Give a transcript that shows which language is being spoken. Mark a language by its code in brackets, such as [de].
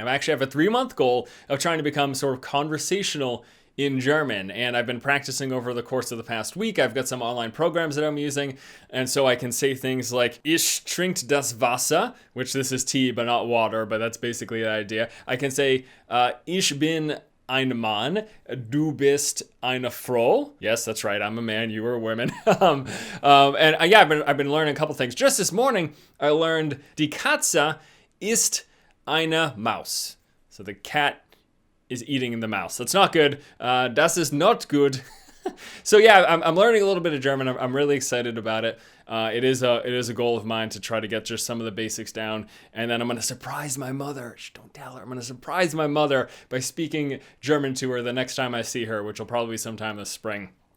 [en] I actually have a 3-month goal of trying to become sort of conversational in German, and I've been practicing over the course of the past week. I've got some online programs that I'm using, and so I can say things like [de] Ich trinke das Wasser, [en] which this is tea but not water, but that's basically the idea. I can say [de] Ich bin ein Mann, du bist eine Frau. [en] Yes, that's right, I'm a man, you are a woman. I've been learning a couple things. Just this morning, I learned [de] Die Katze ist eine Maus. [en] So the cat is eating the mouse. That's not good. [de] Das ist [en] not good. So yeah, I'm learning a little bit of German. I'm really excited about it. It is a goal of mine to try to get just some of the basics down, and then I'm gonna surprise my mother. Shh, don't tell her. I'm gonna surprise my mother by speaking German to her the next time I see her, which will probably be sometime this spring.